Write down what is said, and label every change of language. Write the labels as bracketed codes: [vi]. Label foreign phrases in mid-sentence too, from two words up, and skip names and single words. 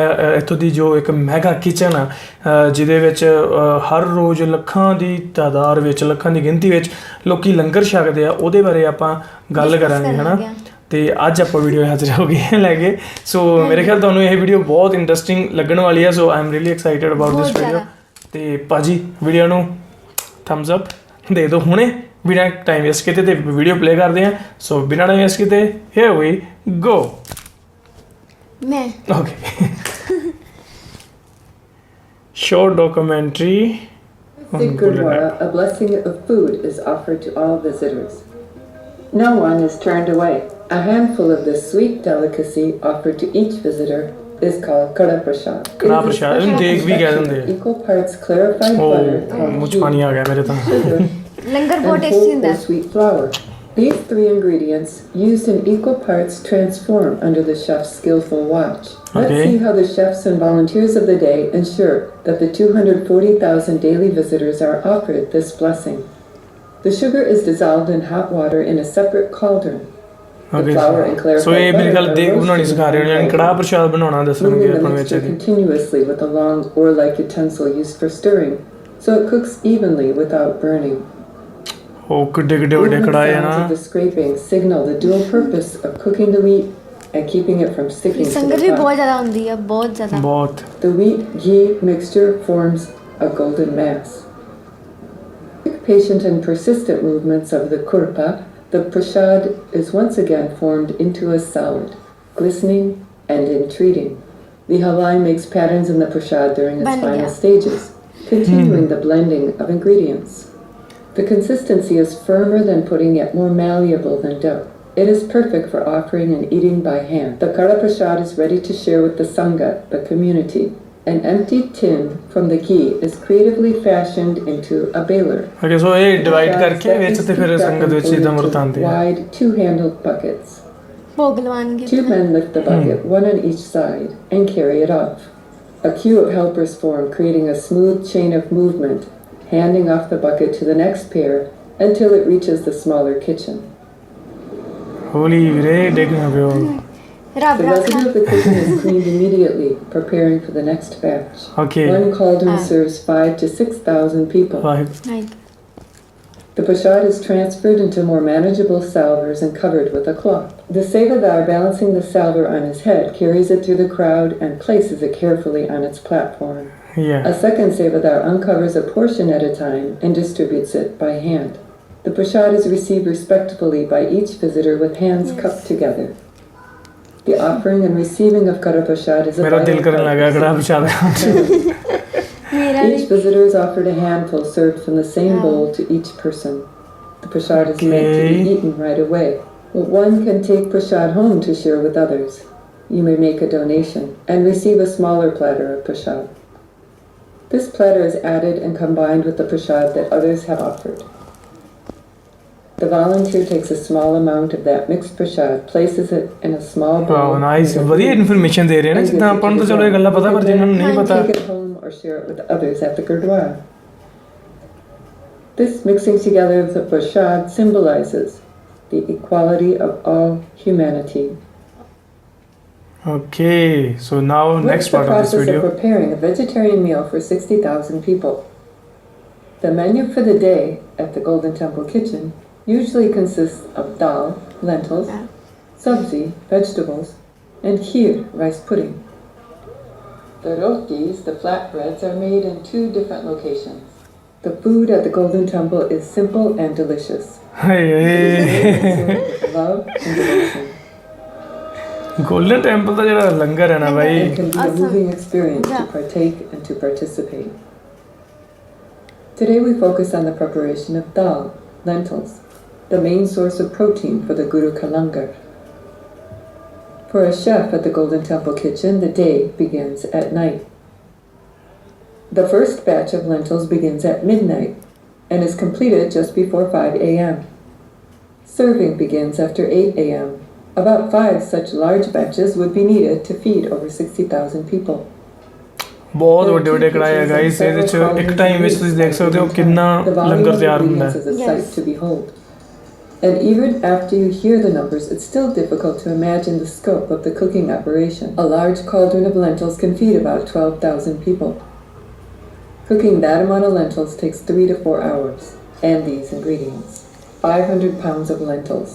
[pa] ਇੱਥੋਂ ਦੀ ਜੋ ਇੱਕ [en] mega kitchen [pa] ਆ ਜਿਹਦੇ ਵਿੱਚ ਹਰ ਰੋਜ਼ ਲੱਖਾਂ ਦੀ ਤਾਦਾਦ ਵਿੱਚ ਲੱਖਾਂ ਦੀ ਗਿਣਤੀ ਵਿੱਚ ਲੋਕੀ ਲੰਗਰ ਛਕਦੇ ਆ ਉਹਦੇ ਬਾਰੇ ਆਪਾਂ ਗੱਲ ਕਰਾਂਗੇ ਹਨਾ ਤੇ ਅੱਜ ਆਪਾਂ ਵੀਡੀਓ ਹਾਜ਼ਰ ਹੋ ਗਏ ਲੈ ਕੇ ਸੋ ਮੇਰੇ ਖਿਆਲ ਤੁਹਾਨੂੰ ਇਹ ਵੀਡੀਓ ਬਹੁਤ ਇੰਟਰਸਟਿੰਗ ਲੱਗਣ ਵਾਲੀ ਹੈ [en] so I am really excited about this video [pa] ਤੇ ਭਾਜੀ ਵੀਡੀਓ ਨੂੰ [en] thumbs up [pa] ਦੇ ਦਿਓ ਹੁਣੇ ਬਿਨਾਂ [en] time waste [pa] ਕੀਤੇ ਤੇ [en] video play [pa] ਕਰਦੇ ਹਾਂ ਸੋ ਬਿਨਾਂ [en] time waste [pa] ਕੀਤੇ [en] here we go [pa] ਮੈਂ [en] ਓਕੇ short documentary The Gurdwara, a blessing of food, is offered to all visitors. No one is turned away. A handful of this sweet delicacy offered to each visitor is called Kara Prasad. [pa] ਕੜਾ ਪ੍ਰਸ਼ਾਦ ਇਹਨੂੰ ਦੇਖ ਵੀ ਕਹਿ ਦਿੰਦੇ [en] Equal parts clarified butter, called [pa] ਮੁੱਛ ਪਾਣੀ ਆ ਗਿਆ ਮੇਰੇ ਤਾਂ [en] sugar, [pa] ਲੰਗਰ ਬਹੁਤ [en] and [pa] ਟੇਸਟੀ [en] whole [pa] ਹੁੰਦਾ [en] or sweet flour. These three ingredients, used in equal parts, transform under the chef's skillful watch. Let's Okay. see how the chefs and volunteers of the day ensure that the 240,000 daily visitors are offered this blessing. The sugar is dissolved in hot water in a separate cauldron. The flour and clarified [pa] ਸੋ ਇਹ ਮੇਰੀ ਗੱਲ [en] butter [pa] ਦੇਖ [en] are [pa] ਬਣਾਉਣੀ [en] roasted [pa] ਸਿਖਾ ਰਹੇ ਨੇ [en] and [pa] ਕੜਾ ਪ੍ਰਸ਼ਾਦ ਬਣਾਉਣਾ ਦੱਸਣਗੇ [en] moving the [pa] ਆਪਾਂ ਵਿੱਚ [en] mixture continuously with a long oar-like utensil used for stirring, so it cooks evenly without burning. [pa] ਉਹ ਕਿੱਡੇ ਕਿੱਡੇ ਵੱਡੇ [en] Movement [pa] ਕੜਾਏ ਆ [en] sounds of [pa] ਨਾ [en] the scraping signal the dual purpose of cooking the wheat and keeping it from sticking to [pa] ਸੰਗਤ [en] the [pa] ਵੀ ਬਹੁਤ [en] pot. [pa] ਜ਼ਿਆਦਾ ਹੁੰਦੀ ਆ ਬਹੁਤ ਜ਼ਿਆਦਾ ਬਹੁਤ [en] The wheat-ghee mixture forms a golden mass. With patient and persistent movements of the kurpa, the prasad is once again formed into a solid, glistening and entreating. The halai makes patterns in the prasad during its [pa] Ban [en] final [pa] gaya. [en] stages, continuing the blending of ingredients. The consistency is firmer than pudding yet more malleable than dough. It is perfect for offering and eating by hand. The Kara Prasad is ready to share with the Sangha, the community. An empty tin from the ghee is creatively fashioned into a baler. okay so [pa] ਇਹ ਡਿਵਾਈਡ [en] Prasads [pa] ਕਰਕੇ [en] that [pa] ਵਿੱਚ [en] is [pa] ਤੇ ਫਿਰ [en] scooped up [pa] ਸੰਗਤ [en] and [pa] ਵਿੱਚ [en] poured [pa] ਇਦਾਂ [en] into [pa] ਵਰਤਾਂਦੇ ਆ [en] wide two-handled buckets. [pa] ਭੋਗ ਲਵਾਉਣਗੇ [en] 2 men lift the bucket, one on each side, and carry it off. A queue of helpers form, creating a smooth chain of movement, handing off the bucket to the next pair until it reaches the smaller kitchen. [pa] ਹੋਲੀ ਵੀਰੇ ਡੇਗਣਾ ਪਿਓ ਰੱਬ [en] The [pa] ਰੱਖਾ [en] residue of the kitchen is cleaned immediately, preparing for the next batch. ਓਕੇ One cauldron serves 5,000 to 6,000 people. [pa] ਵਾਹਿਗੁਰੂ [en] ਲਾਈਕ The prasad is transferred into more manageable salvers and covered with a cloth. The sevadar, balancing the salver on his head, carries it through the crowd and places it carefully on its platform. [pa] ਯਾ [en] A second sevadar uncovers a portion at a time and distributes it by hand. The prasad is received respectfully by each visitor with hands cupped together. The offering and receiving of Kara Prasad is a [pa] ਮੇਰਾ ਦਿਲ [en] vital [pa] ਕਰਨ [en] part [pa] ਲੱਗਾ [en] of [pa] ਕੜਾ [en] the [pa] ਪ੍ਰਸ਼ਾਦ ਮੇਰਾ [en] Each visitor is offered a handful served from the same bowl to each person. The prasad is meant to Okay. be eaten right away. But one can take prasad home to share with others. You may make a donation and receive a smaller platter of prasad. This platter is added and combined with the prasad that others have offered. The volunteer takes a small amount of that mixed prasad, places it in a small bowl. wow nice with a [pa] ਵਧੀਆ [en] lid, [pa] ਇਨਫੋਰਮੇਸ਼ਨ ਦੇ ਰਹੇ ਨੇ [en] and [pa] ਜਿੱਦਾਂ [en] gives it [pa] ਆਪਾਂ ਨੂੰ [en] to [pa] ਤਾਂ ਚਲੋ ਇਹ [en] the [pa] ਗੱਲਾਂ ਪਤਾ ਪਰ ਜਿਨ੍ਹਾਂ ਨੂੰ ਨਹੀਂ [en] and [pa] ਪਤਾ [en] take it home or share it with others at the Gurdwara. This mixing together of the prasad symbolizes the equality of all humanity. okay so now What's ਨੈਕਸਟ the part of this process of ਵੀਡੀਓ preparing a vegetarian meal for 60,000 people? The menu for the day at the Golden Temple Kitchen usually consists of dal, lentils, sabzi, vegetables, and kheer, rice pudding. The rotis, the flatbreads, are made in 2 different locations. The food at the Golden Temple is simple and delicious. With love and devotion. [pa] ਗੋਲਡਨ ਟੈਂਪਲ ਦਾ ਜਿਹੜਾ ਲੰਗਰ ਹੈ ਨਾ ਭਾਈ [en] It can be a Awesome. moving experience Yeah. to partake and to participate. Today we focus on the preparation of dal, lentils, the main source of protein for the Guru Kalangar. For a chef at the Golden Temple Kitchen, the day begins at night. The first batch of lentils begins at midnight and is completed just before 5 a.m. Serving begins after 8 a.m. About 5 such large batches would be needed to feed over 60,000 people. [pa] ਬਹੁਤ ਵੱਡੇ ਵੱਡੇ ਕੜਾਏ ਆ ਗਾਇਸ, ਇਹਦੇ ਚ ਇੱਕ ਟਾਈਮ ਵਿੱਚ ਤੁਸੀਂ ਦੇਖ ਸਕਦੇ ਹੋ ਕਿੰਨਾ ਲੰਗਰ ਤਿਆਰ ਹੁੰਦਾ ਹੈ। [en] And even after you hear the numbers, it's still difficult to imagine the scope of the cooking operation. A large cauldron of lentils can feed about 12,000 people. Cooking that amount of lentils takes 3 to 4 hours. And these ingredients: 500 pounds of lentils.